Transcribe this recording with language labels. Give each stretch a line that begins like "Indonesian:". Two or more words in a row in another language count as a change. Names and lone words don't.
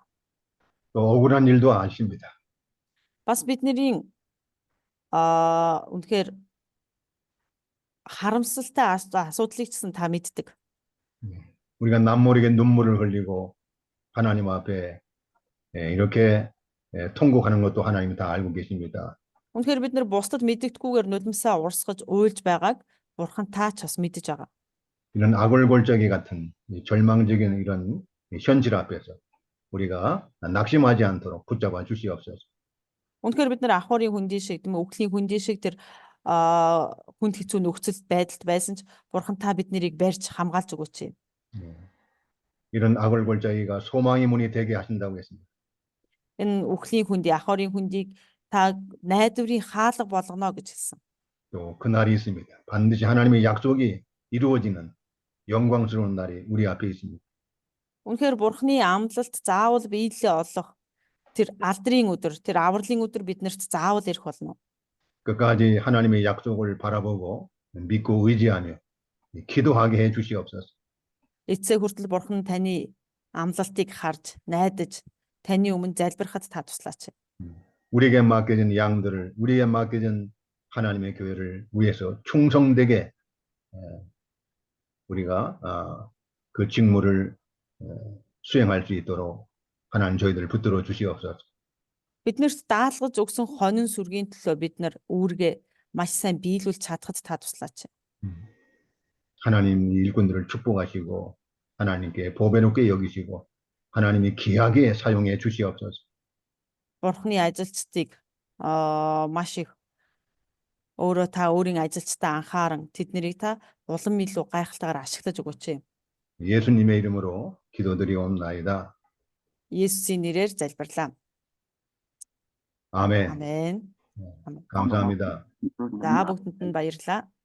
Korean: 또 억울한 일도 아십니다.
Mongolian: Бас бидний үнэхээр харамсалтай асуудлыг ч гэсэн та мэддэг.
Korean: 우리가 남모르게 눈물을 흘리고 하나님 앞에 이렇게 통곡하는 것도 하나님이 다 알고 계십니다.
Mongolian: Үнэхээр бид нар бусдад мэддэггүйгээр нулимсаа урсгаж уйлж байгааг Бурхан та ч бас мэдэж байгаа.
Korean: 이런 아골골짜기 같은 절망적인 이런 현실 앞에서 우리가 낙심하지 않도록 붙잡아 주시옵소서.
Mongolian: Үнэхээр бид нар ахуурын хүндий шиг тийм өвглийн хүндий шиг тэр хүнд хэцүү нөхцөл байдалд байсан ч Бурхан та бид нарыг барьж хамгаалж өгөөч.
Korean: 이런 아골골짜기가 소망의 문이 되게 하신다고 했습니다.
Mongolian: Энэ өвглийн хүндий, ахуурын хүндийг та найдварын хаалга болгоно гэж хэлсэн.
Korean: 또 그날이 있습니다. 반드시 하나님의 약속이 이루어지는 영광스러운 날이 우리 앞에 있습니다.
Mongolian: Үнэхээр Бурхны амлалт заавал биелэлээ олох тэр алдрын өдөр, тэр авралын өдөр биднэрт заавал ирэх болно.
Korean: 끝까지 하나님의 약속을 바라보고 믿고 의지하며 기도하게 해 주시옵소서.
Mongolian: Эцсээ хүртэл Бурхан таны амлалтыг харж, найдаж, таны өмнө залбирахад та туслаач.
Korean: 우리에게 맡겨진 양들을, 우리에게 맡겨진 하나님의 교회를 위해서 충성되게 우리가 그 직무를 수행할 수 있도록 하나님 저희들을 붙들어 주시옵소서.
Mongolian: Биднэрт даалгаж өгсөн хонин сүргийн төлөө бид нар үүргээ маш сайн биелүүлж чадхад та туслаач.
Korean: 하나님 일꾼들을 축복하시고 하나님께 보배롭게 여기시고 하나님이 귀하게 사용해 주시옵소서.
Mongolian: Бурхны ажилчдыг маш их өөрөө та өөрийн ажилчдаа анхааран тэднийг та улам илүү гайхалтайгаар ашиглаж өгөөч.
Korean: 예수님의 이름으로 기도드리옵나이다.
Mongolian: Есүсийн нэрээр залбирлаа.
Korean: 아멘.
Mongolian: Амен.
Korean: 감사합니다.
Mongolian: За бүгдэнд нь баярлалаа.